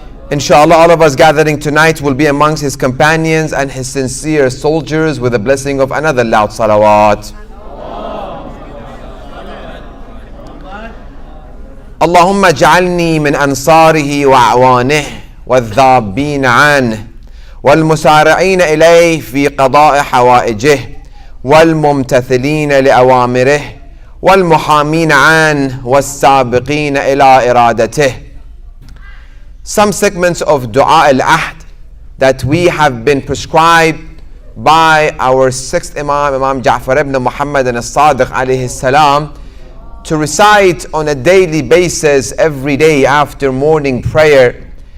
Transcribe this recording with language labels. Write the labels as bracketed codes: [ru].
[en] Inshallah, all of us gathering tonight will be amongst his companions and his sincere soldiers with the blessing of another loud salawat. [ar] اللهم اجعلني من أنصاره وأعوانه والذابين عنه والمسارعين إليه في قضاء حوائجه والممتثلين لأوامره والمحامين عنه والسابقين إلى إرادته. [en] Some segments of Dua al-Ahd that we have been prescribed by our sixth Imam, Imam Ja'far ibn Muhammad al-Sadiq alayhi salam, to recite on a daily basis every day after morning prayer.